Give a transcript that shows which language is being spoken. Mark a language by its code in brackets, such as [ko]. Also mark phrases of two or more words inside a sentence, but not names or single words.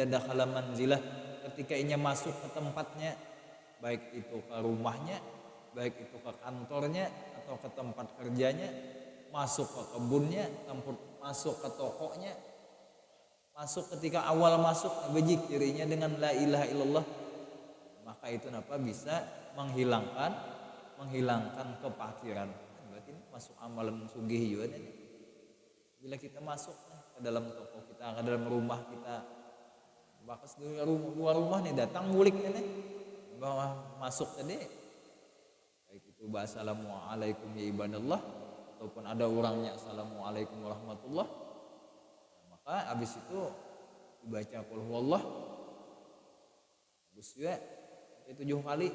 [ar] دخل منزله, [id] ketika ia masuk ke tempatnya, baik itu ke rumahnya, baik itu ke kantornya atau ke tempat kerjanya, masuk ke kebunnya, masuk ke tokonya, masuk ketika awal masuk berzikirnya dengan [ar] لا إله إلا الله, [id] maka itu bisa menghilangkan kefakiran. Berarti masuk amalan sugih juga nih. [bjn] Bila kita masuk ke dalam toko kita, ke dalam rumah kita, bakas luar rumah nih datang bulik nih bahwa masuk tadi, baik itu bahasa [ar] السلام عليكم يا عباد الله [bjn] ataupun ada orangnya [ar] السلام عليكم ورحمة الله, [bjn] maka habis itu dibaca [ar] قل هو الله [bjn] habis juga 7 kali.